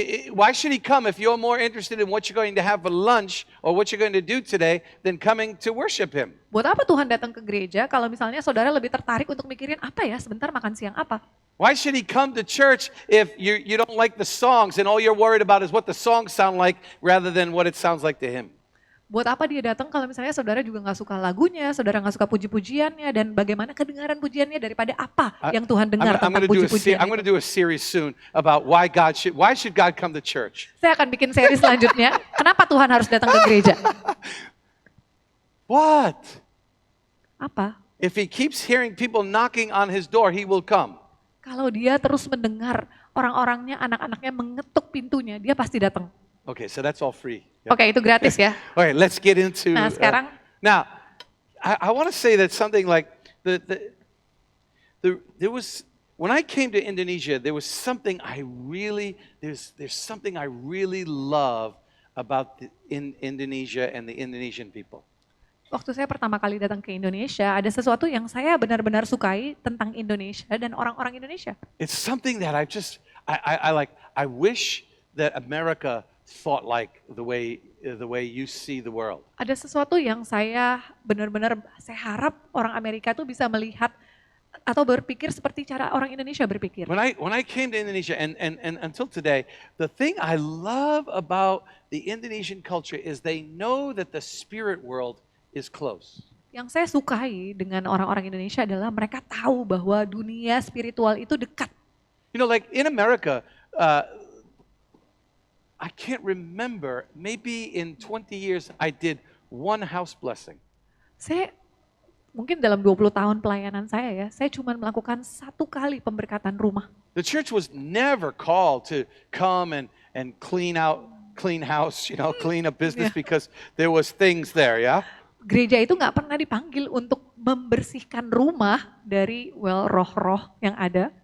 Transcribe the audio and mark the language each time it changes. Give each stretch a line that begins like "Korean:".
English: Why should he come if you're more interested in what you're going to have for lunch or what you're going to do today than coming to worship him?
Indonesian: Buat apa Tuhan datang ke gereja kalau misalnya saudara lebih tertarik untuk mikirin apa ya sebentar makan siang apa?
English: Why should he come to church if you don't like the songs and all you're worried about is what the songs sound like rather than what it sounds like to him?
Indonesian: Buat apa dia datang kalau misalnya saudara juga nggak suka lagunya, saudara nggak suka puji-pujiannya, dan bagaimana kedengaran pujiannya daripada apa yang Tuhan dengar tentang puji-pujian
English: I'm going to do a series soon about why should God come to church?
Indonesian: Saya akan bikin seri selanjutnya, kenapa Tuhan harus datang ke gereja?
English: What?
Indonesian: Apa?
English: If he keeps hearing people knocking on his door, he will come.
Indonesian: Kalau dia terus mendengar orang-orangnya, anak-anaknya mengetuk pintunya, dia pasti datang.
English: Okay, so that's all free.
Indonesian: Oke, itu gratis ya.
English: All right, let's get into.
Indonesian: Nah, sekarang
English: Now, I want to say that something like there was when I came to Indonesia, there was something there's something I really love about Indonesia and the Indonesian people.
Indonesian: waktu saya pertama kali datang ke Indonesia, ada sesuatu yang saya benar-benar sukai tentang Indonesia dan orang-orang Indonesia.
English: It's something that I like. I wish that America thought like the way you see the world.
Indonesian: Ada sesuatu yang saya harap orang Amerika tuh bisa melihat atau berpikir seperti cara orang Indonesia berpikir.
English: When I came to Indonesia and until today, the thing I love about the Indonesian culture is they know that the spirit world is close.
Indonesian: Yang saya sukai dengan orang-orang Indonesia adalah mereka tahu bahwa dunia spiritual itu dekat.
English: You know, like in America, I can't remember, maybe in 20 years I did one house blessing.
Indonesian: Saya mungkin dalam 20 tahun pelayanan saya cuma melakukan satu kali pemberkatan rumah.
English: The church was never called to come and clean house, clean up business because there was things there, yeah?
Indonesian: Gereja itu nggak pernah dipanggil untuk membersihkan rumah dari roh-roh yang ada.